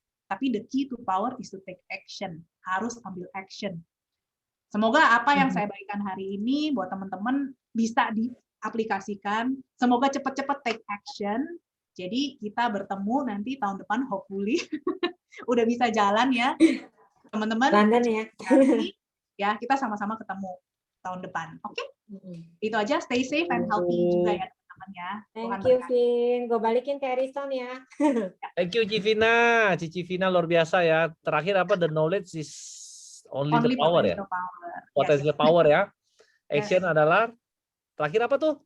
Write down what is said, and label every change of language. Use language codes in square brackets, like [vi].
[id] Tapi [en] the key to power is to take action. [id] Harus ambil action. Semoga apa yang saya bagikan hari ini buat teman-teman bisa diaplikasikan. Semoga cepat-cepat [en] take action. [id] Jadi kita bertemu nanti tahun depan, [en] hopefully. [id] Udah bisa jalan ya. Teman-teman. London ya. Ya, kita sama-sama ketemu tahun depan. Oke? Itu aja, [en] stay safe and healthy [id] juga ya teman-teman ya. [en] Thank you, [id] Vin. Gue balikin ke Ariston ya. [en] Thank you, [id] Civina. Cici Vina luar biasa ya. Terakhir apa? [en] The knowledge is only the power ya. Potential power ya. [id] Action adalah terakhir apa tuh?